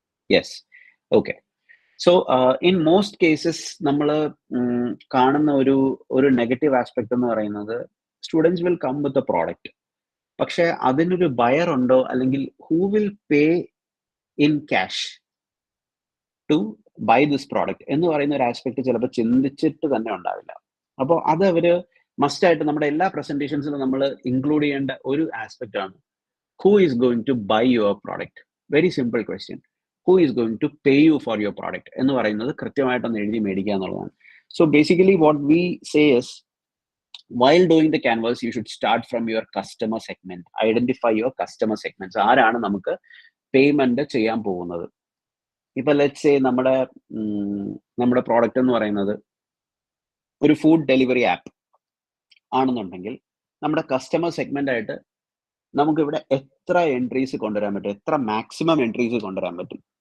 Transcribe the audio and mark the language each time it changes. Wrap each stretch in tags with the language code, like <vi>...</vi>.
<en>Yes, okay. So in most cases</en> <ml>നമ്മൾ കാണുന്ന ഒരു നെഗറ്റീവ് ആസ്പെക്ട് എന്ന് പറയുന്നത്</ml> <en>students will come with a product,</en> <ml>പക്ഷെ അതിനൊരു ബയർ ഉണ്ടോ, അല്ലെങ്കിൽ</ml> <en>who will pay in cash to buy this product</en> <ml>എന്ന് പറയുന്ന ഒരു ആസ്പെക്ട് ചിലപ്പോൾ ചിന്തിച്ചിട്ട് തന്നെ ഉണ്ടാവില്ല. അപ്പോൾ അത് അവര് മസ്റ്റായിട്ട് നമ്മുടെ എല്ലാ പ്രസന്റേഷൻസിലും നമ്മൾ ഇൻക്ലൂഡ് ചെയ്യേണ്ട ഒരു ആസ്പെക്ട് ആണ്,</ml> <en>Who is going to buy your product.</en> <ml>Very simple question,</ml> <en>who is going to pay you for your product</en> <ml>എന്ന് പറയുന്നത് കൃത്യമായിട്ടൊന്ന് എഴുതി മേടിക്കുക എന്നുള്ളതാണ്.</ml> <en>So basically what we say is, while doing the canvas you should start from your customer segment. Identify your customer segments.</en> <ml>ആരാണ് നമുക്ക് payment ചെയ്യാൻ പോകുന്നത്? ഇപ്പൊ</ml> <en>let's say</en> <ml>നമ്മുടെ പ്രോഡക്റ്റ് എന്ന് പറയുന്നത് ഒരു ഫുഡ് ഡെലിവറി ആപ്പ് ആണെന്നുണ്ടെങ്കിൽ നമ്മുടെ കസ്റ്റമർ സെഗ്മെന്റ് ആയിട്ട് നമുക്കിവിടെ എത്ര എൻട്രീസ് കൊണ്ടുവരാൻ പറ്റും, എത്ര മാക്സിമം എൻട്രീസ് കൊണ്ടുവരാൻ പറ്റും?</ml>